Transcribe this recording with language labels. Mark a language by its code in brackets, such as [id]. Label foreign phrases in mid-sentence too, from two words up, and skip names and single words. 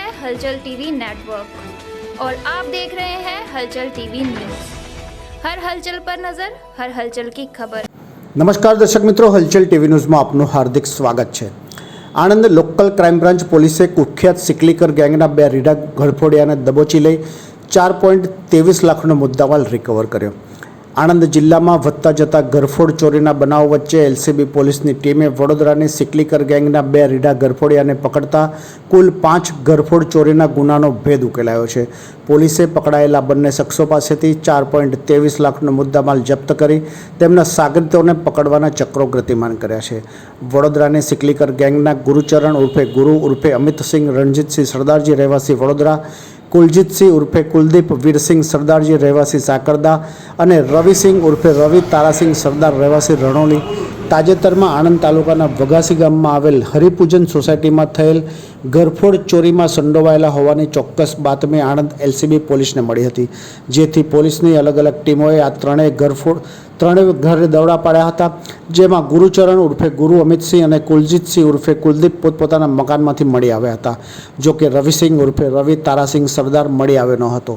[hi] हलचल टीवी नेटवर्क और आप देख रहे हैं हलचल टीवी न्यूज़। हर हलचल पर नजर, हर हलचल की खबर। नमस्कार दर्शक मित्रों, हलचल टीवी न्यूज़ में आपનું [gu] હાર્દિક સ્વાગત છે। આણંદ લોકલ ક્રાઇમ બ્રાન્ચ પોલીસે કુખ્યાત સિકલીકર ગેંગના બે રીઢા ઘરફોડિયાને દબોચી લઈ 4.23 લાખનો મુદ્દામાલ રિકવર કર્યો। આણંદ જિલ્લામાં વધતા જતા ઘરફોડ ચોરીના બનાવ વચ્ચે એલસીબી પોલીસની ટીમે વડોદરાની સિકલીકર ગેંગના બે રીઢા ઘરફોડિયાને પકડતા કુલ 5 ઘરફોડ ચોરીના ગુનાનો ભેદ ઉકેલાયો છે। પોલીસે પકડાયેલા બંને શખ્સો પાસેથી 4.23 લાખનો મુદ્દામાલ જપ્ત કરી તેમના સાગરીતોને પકડવાના ચક્રો ગતિમાન કર્યા છે। વડોદરાની સિકલીકર ગેંગના ગુરુચરણ ઉર્ફે ગુરુ ઉર્ફે અમિતસિંહ રણજીતસિંહ સરદારજી રહેવાસી વડોદરા, कुलजीतसिंह उर्फे कुलदीप वीरसिंह सरदारजी रहवासी साकरदा અને રવિસિંહ ઉર્ફે રવિ તારાસિંહ સરદાર રહેવાસી રણોલી તાજેતરમાં આણંદ તાલુકાના વઘાસી ગામમાં આવેલ હરિપૂજન સોસાયટીમાં થયેલ ઘરફોડ ચોરીમાં સંડોવાયેલા હોવાની ચોક્કસ બાતમી આણંદ એલસીબી પોલીસને મળી હતી, જેથી પોલીસની અલગ અલગ ટીમોએ આ ત્રણેય ઘરે દરોડા પાડ્યા હતા, જેમાં ગુરુચરણ ઉર્ફે ગુરુ અમિતસિંહ અને કુલજીતસિંહ ઉર્ફે કુલદીપ પોતપોતાના મકાનમાંથી મળી આવ્યા હતા, જોકે રવિસિંહ ઉર્ફે રવિ તારાસિંહ સરદાર મળી આવ્યો ન હતો।